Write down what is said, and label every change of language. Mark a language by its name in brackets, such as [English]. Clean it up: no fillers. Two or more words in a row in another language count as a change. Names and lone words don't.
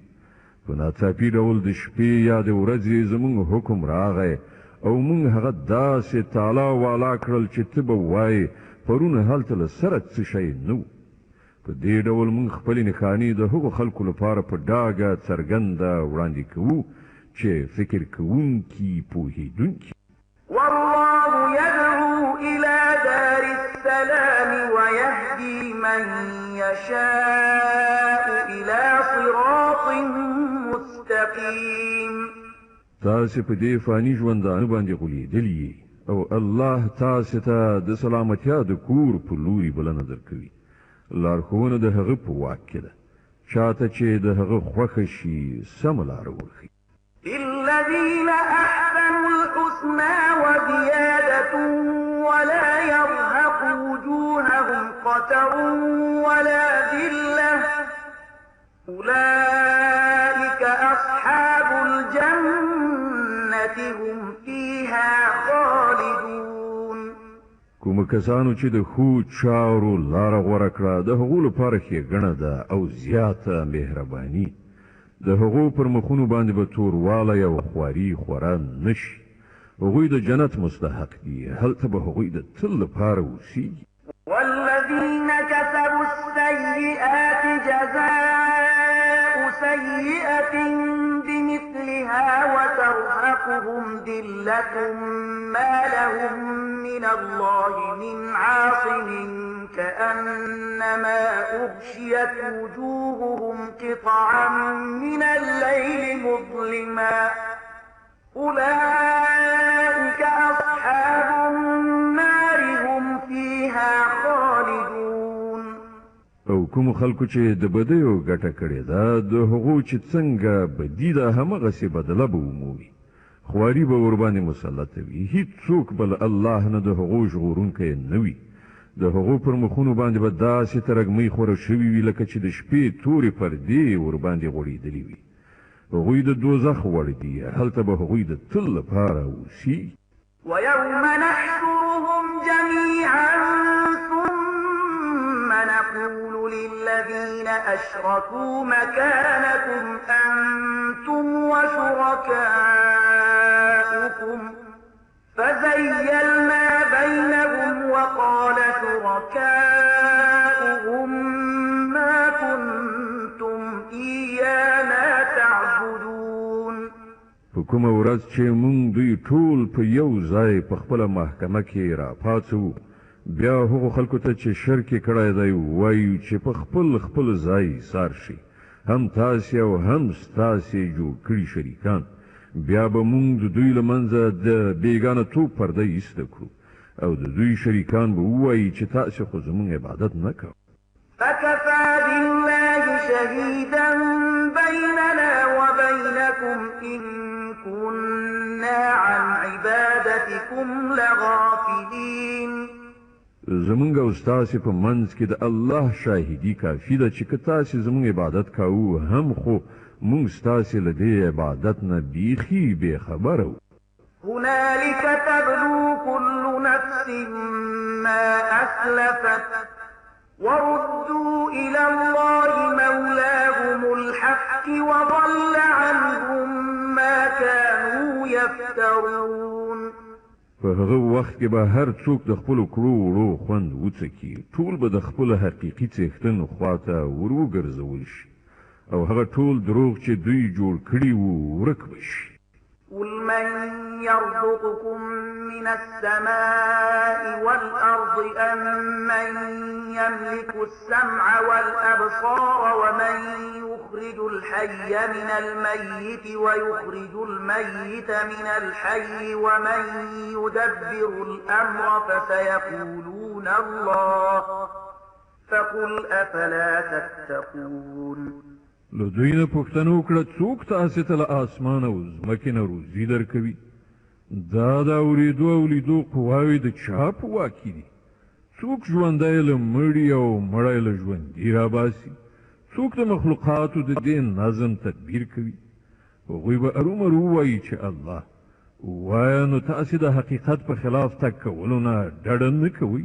[Pashto] په ناڅاپي ډول د شپې یا د ورځې زموږ حکم راغی او موږ هغه داسې تالا والا کړل چې ته به وایې پرون هلته له سره څه شی نه و. په دې ډول موږ خپلې نښانې د هغو خلکو لپاره په ډاګه څرګنده وړاندې کوو چې فکر کوونکي پوهېدونکي. [Arabic] والله يدعو إلى دار السلام ويهدي من يشاء إلى صراط مستقيم. [Pashto] تاسې په دې فاني ژوندانه باندې غولېدلي او الله تاسو ته د سلامتیا د کور په لوري بلنه درکوي لارښوونه د هغه په واک کې ده چاته چې د هغه خوښه شي سمه لاره وښيي [Arabic] للذين أحسنوا الحسنى وزيادة ولا يرهق وجوههم قتر ولا ذلة أولئك أصحاب الجنة هم فيها خالدون [Pashto] کوم کسانو چې د خو چارو لاره غوره کړه د هغو لپاره ښېګڼه ده او زیاته مهرباني د هغو پر مخونو باندې به توروالی او خواري خورا نشي هغوی د جنت مستحق دي هلته به هغوی د تل لپاره اوسیږي [Arabic] والذين كسبوا السيئات جزاء سيئة بمثلها وترهقهم ذلة ما لهم من الله من عاصم كأنما أغشيت وجوههم قطعا من الليل مظلما أولئك أصحاب النار هم فيها خالدون [Pashto] او کوم خلکو چې د بدیو ګټه کړې ده د هغو چې څنګه بدی ده همغسې بدله به ومومي خواري به ورباندې مسلطه وي هیڅوک بل الله نه د هغو ژغورونکی نه وي د هغو پر مخونو باندې به داسې ترږمۍ خوره شوي وي لکه چې د شپې تورې پردې ورباندې غوړېدلې وي هغوی د دوزخ وړ دي هلته به هغوی د تل لپاره اوسي [Arabic] ويوم نحشرهم جميعا ثم نقول للذين أشركوا مكانكم أنتم وشركاؤكم فزيلنا بينهم وقال شركاؤهم ما كنتم إيانا تعبدون [Pashto] په کومه ورځ چې مونږ دوی ټول په یو ځای په خپله محکمه کې راپاڅوو بیا هغو خلکو ته چې شرک یې کړی دی ووایو چې په خپل ځای ایثار شي هم تاسې او هم ستاسې جوړ کړي شریکان بیا به مونږ د دوی له منځه د بېګانه توب پرده ایسته کړو او د دوی شریکان به ووایي چې تاسې خو زموږ عبادت نه کوئ [Arabic] فكفى بالله شهيدا بيننا وبينكم إن كنا عن عبادتكم لغافلين [Pashto] زمونږ او ستاسې په منځ کې د الله شاهدي کافي ده چې که تاسې زموږ عبادت کوو هم خو مونږ ستاسې له دې عبادت نه بیخي بېخبره وو [Arabic] هنالك تبلو كل نفس ما أسلفت وردوا إلى الله مولاهم الحق وضل عنهم ما كانوا يفترون [Pashto] په هغه وخت کې به هر څوک د خپلو کړو وړو خوند وڅکي ټول به د خپل حقیقي څښتن خواته ور وګرځول شي او هغه ټول دروغ چې دوی جوړ کړي وو ورک به شي [Arabic] قل من يرزقكم من السماء والأرض أم من يملك السمع والأبصار ومن يخرج الحي من الميت ويخرج الميت من الحي ومن يدبر الأمر فسيقولون الله فقل أفلا تتقون [Pashto] له دوی نه پوښتنه وکړه څوک تاسې ته له اسمان او ځمکې نه روزي درکوي دا د اورېدو او لیدو قواوې د چا په واک کې دي څوک ژوندی له مړي او مړی له ژوندي راباسي څوک د مخلوقاتو د دې نظم تدبیر کوي هغوی به ارومرو ووایي چې الله ووایه نو تاسې د حقیقت په خلاف تګ کولو نه ډډه نه کوئ